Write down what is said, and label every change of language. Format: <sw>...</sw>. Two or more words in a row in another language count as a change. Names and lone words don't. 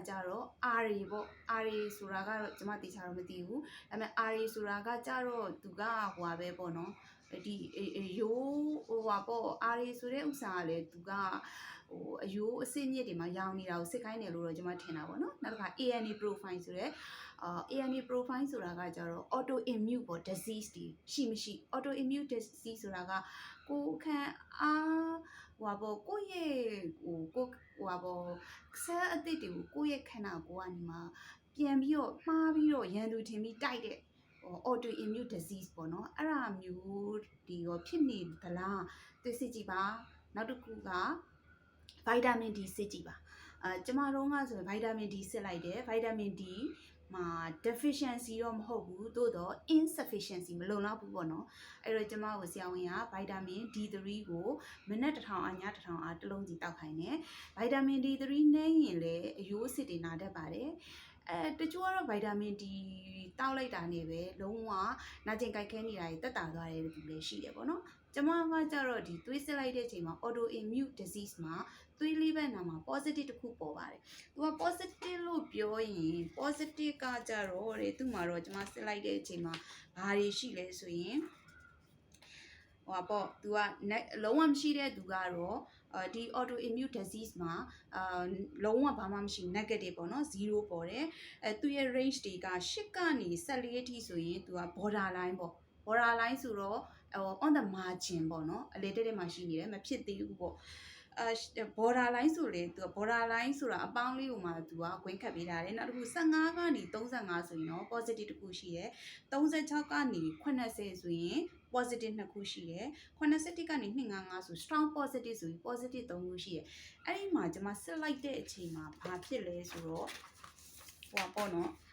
<my>ကျတော့ RA ပေါ့ RA ဆိုတာကတော့ကျွန်မသိချာတော့မသိဘူးဒါပေမဲ့ RA ဆိုတာကကျတော့သူကဟိုပါပဲပေါ့နော်ဒီရိုးဟိုပါပေါ့ RA ဆိုတဲ့ဥစ္စာကလည်းသူကဟိုအယိုးအစစ်မြစ်တွေမှာရောင်နေတာကိုစစ်ခိုင်းတယ်လို့တော့ကျွန်မထင်တာပေါ့နော်နောက်တစ်ခါ</my> <en>ANA profile</en> <my>ဆိုတဲ့</my> <en>ANA profile</en> <my>ဆိုတာကကျတော့ autoimmune ပေါ့ disease တွေရှိမရှိ</my> <en>autoimmune disease</en> <my>ဆိုတာကကိုယ်ခံအားဟိုပါပေါ့ကိုယ့်ရဲ့ဟိုပါပေါ့ဆဲအသစ်တွေကိုကိုယ့်ရဲ့ခန္ဓာကိုယ်ကနေမှပြန်ပြီးတော့မှားပြီးတော့ရန်သူထင်ပြီးတိုက်တဲ့</my> <en>autoimmune disease</en> <my>ပေါ့နော်အဲ့ဒါမျိုးဒီရောဖြစ်နေသလားသိစစ်ကြည့်ပါနောက်တစ်ခုက</my> <en>vitamin D</en> <my>စစ်ကြည့်ပါကျမတို့ကဆိုရင်</my> <en>vitamin D</en> <my>စစ်လိုက်တယ်</my> <en>vitamin D</en> <my>မှာ deficiency တော့မဟုတ်ဘူးသို့တော့ insufficiency မလုံလောက်ဘူးပေါ့နော်အဲ့တော့ကျမကိုဆရာဝန်က</my> <en>vitamin D3</en> <my>ကိုမနက်1000ည1000အားတစ်လုံးစီတောက်ခိုင်းတယ်</my> <en>vitamin D3</en> <my>နဲ့ရင်လည်းအယိုးအဆစ်တွေနာတတ်ပါတယ်တချို့ ကတော့</my> <en>vitamin D</en> <my>တောက်လိုက်တာနဲ့ပဲလုံးဝနာကျင်ကြိုက်ခဲနေတာတွေတက်တာသွားတယ်လို့လည်းရှိတယ်ပေါ့နော်ကျမကကြတော့ဒီသွေးစစ်လိုက်တဲ့အချိန်မှာ</my> <en>autoimmune disease</en> <my>မှာသွေးလေးဘက်နာမှာ positive တစ်ခုပေါ်ပါတယ်သူက positive လို့ပြောရင် positive ကကြတော့တဲ့သူ့မှာတော့ကျမစစ်လိုက်တဲ့အချိန်မှာဘာတွေရှိလဲဆိုရင်ဟိုပါပေါ့သူကလုံးဝမရှိတဲ့သူကတော့ဒီ autoimmune disease မှာလုံးဝဘာမှမရှိ negative ပေါ့နော်0ပေါ်တယ်သူရဲ့ range တွေက8ကနေ14အထိဆိုရင်သူက borderline ပေါ့ borderline ဆို တော့</my> <en>on the margin</en> <my>ပေါ့နော်အလေတက်တက်မှာရှိနေတယ်မဖြစ်သေးဘူးပေါ့borderline ဆိုလေသူက borderline ဆိုတာအပေါင်းလေးကိုမှသူကခွင်းခတ်ပေးထားတယ်နောက်တစ်ခု15ကနေ35ဆိုရင်တော့ positive တစ်ခုရှိတယ်36ကနေ80ဆိုရင် positive 2ခုရှိတယ်81ကနေ255ဆို</my> <en>strong positive</en> <my>ဆိုပြီး positive 3ခုရှိတယ်အဲ့ဒီမှာကျွန်မစစ်လိုက်တဲ့အချိန်မှာဘာဖြစ်လဲဆိုတော့ဟိုပေါ့နော်</my>